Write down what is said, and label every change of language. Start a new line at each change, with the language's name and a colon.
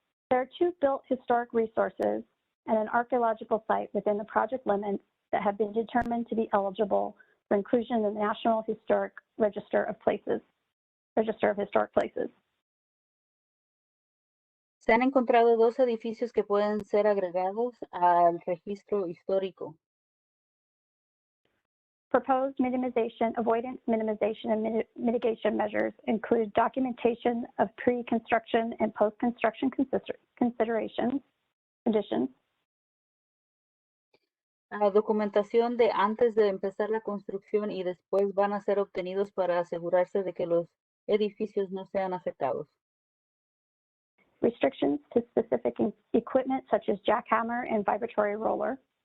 English: There are two built historic resources and an archaeological site within the project limits that have been determined to be eligible for inclusion in the National Historic Register of Historic Places.
Spanish: Se han encontrado dos edificios que pueden ser agregados al registro histórico.
English: Proposed avoidance, minimization, and mitigation measures include documentation of pre-construction and post-construction conditions.
Spanish: Documentación de antes de empezar la construcción y después van a ser obtenidos para asegurarse de que los edificios no sean afectados.
English: Restrictions to specific equipment such as jackhammer and vibratory roller.